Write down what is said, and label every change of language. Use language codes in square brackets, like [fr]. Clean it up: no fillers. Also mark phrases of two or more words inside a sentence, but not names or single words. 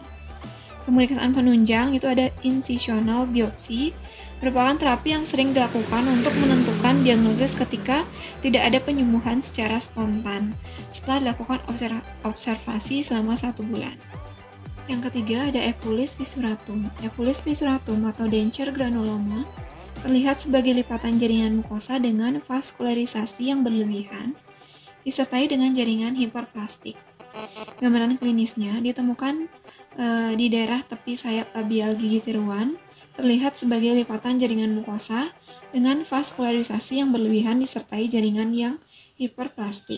[id] Pemeriksaan penunjang itu ada incisional biopsi, merupakan terapi yang sering dilakukan untuk menentukan diagnosis ketika tidak ada penyembuhan secara spontan setelah dilakukan observasi selama 1 bulan. Yang ketiga ada Epulis fissuratum. Epulis fissuratum atau [en] denture granuloma [id] terlihat sebagai lipatan jaringan mukosa dengan vaskularisasi yang berlebihan, disertai dengan jaringan hiperplastik. Gambaran klinisnya ditemukan di daerah tepi sayap labial gigi tiruan, terlihat sebagai lipatan jaringan mukosa dengan vaskularisasi yang berlebihan disertai jaringan yang hiperplastik.